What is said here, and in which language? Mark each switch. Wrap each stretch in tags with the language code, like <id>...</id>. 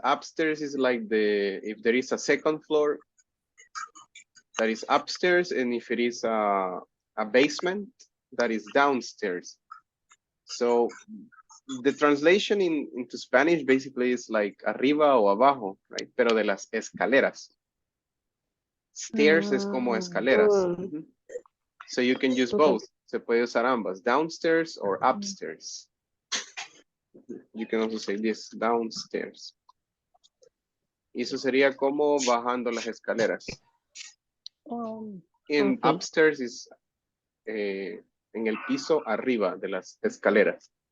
<en>Upstairs is like if there is a second floor, that is upstairs, and if it is a basement, that is downstairs. So the translation into Spanish basically is like</en> <es>arriba o abajo,</es> <en>right?</en> <es>Pero de las escaleras. Stairs es como escaleras.</es> <en>So you can use both.</en> <es>Se puede usar ambas,</es> <en>downstairs or upstairs. You can also say this, downstairs.</en> <es>Y eso sería como bajando las escaleras. En upstairs is en el piso arriba de las escaleras.</es>